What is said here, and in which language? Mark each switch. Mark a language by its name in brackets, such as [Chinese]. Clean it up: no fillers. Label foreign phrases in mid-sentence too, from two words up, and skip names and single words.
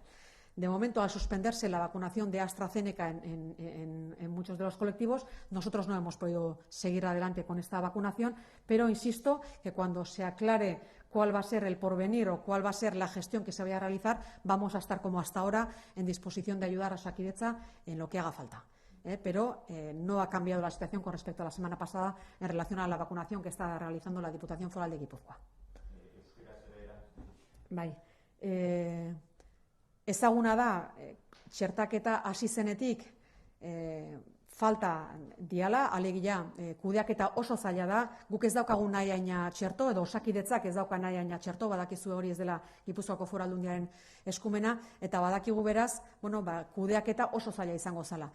[Spanish] De momento, al suspenderse la vacunación de AstraZeneca en muchos de los colectivos, nosotros no hemos podido seguir adelante con esta vacunación, pero insisto que cuando se aclare cuál va a ser el porvenir o cuál va a ser la gestión que se vaya a realizar, vamos a estar como hasta ahora en disposición de ayudar a Osakidetza en lo que haga falta. Pero no ha cambiado la situación con respecto a la semana pasada en relación a la vacunación que está realizando la Diputación Foral de Guipúzcoa. [Basque] Bai. Ezaguna da, txertaketa hasi zenetik falta diala, alegia kudeaketa oso zaila da, guk ez daukagu nahi haina txerto, edo Osakidetzak ez dauka nahi haina txerto, badakizu hori ez dela Gipuzkoako Foru Aldundiaren eskumena, eta badakigu beraz, kudeaketa oso zaila izango zala.